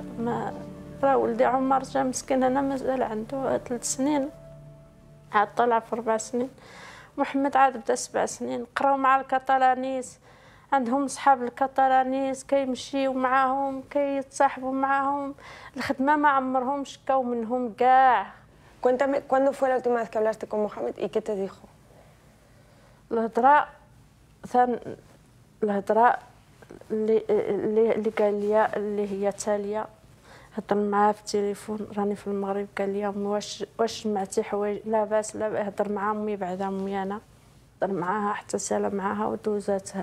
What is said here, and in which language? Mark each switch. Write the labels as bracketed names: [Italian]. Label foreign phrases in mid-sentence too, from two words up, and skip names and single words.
[Arabic] ما راه ولدي عمر جا مسكين هنا مازال عنده 3 سنين، عاد طلع في 4 سنين. محمد عاد بدا 7 سنين. قراو مع الكاتالانيس، عندهم صحاب الكاتالانيس كيمشيو معاهم كيتصاحبوا معاهم. الخدمه ما عمرهم شكاو منهم كاع. [Spanish] Cuéntame, ¿cuándo fue la última vez que hablaste con Mohamed y qué te dijo? [Arabic] الهضره اللي قال لي اللي هي تاليه، هضر معاه في التليفون، راني في المغرب. قال لي امي واش سمعتي حوايج؟ لاباس هضر مع امي بعد امي، انا هضر معاها حتى سالا معاها ودوزاتها.